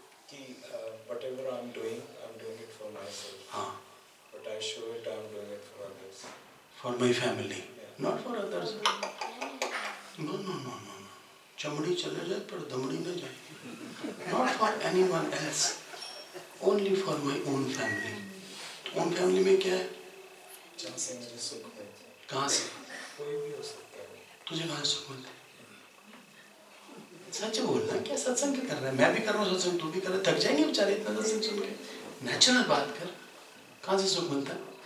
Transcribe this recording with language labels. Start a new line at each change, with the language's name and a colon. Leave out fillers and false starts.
English: कि whatever I'm doing it for myself.
Hindi: हाँ,
English: But I show it I'm doing it for others. for my family, not for others. No, no, no, no, no.
Hindi: चमड़ी चले जाए पर दमड़ी न जाए।
English: Not for anyone else, only for my own family. own family
Hindi: में क्या है? जहाँ से मुझे सुख मिलता है। कहाँ से? कोई भी हो सकता है। तुझे कहाँ से सुख मिलता है? सच बोलना, क्या सत्संग कर रहा है? मैं भी कर रहा हूँ सत्संग, तू भी कर रहा है, थक जाएंगे बेचारे इतना सत्संग सुन के। नेचुरल बात कर, कहाँ से सुख मिलता है?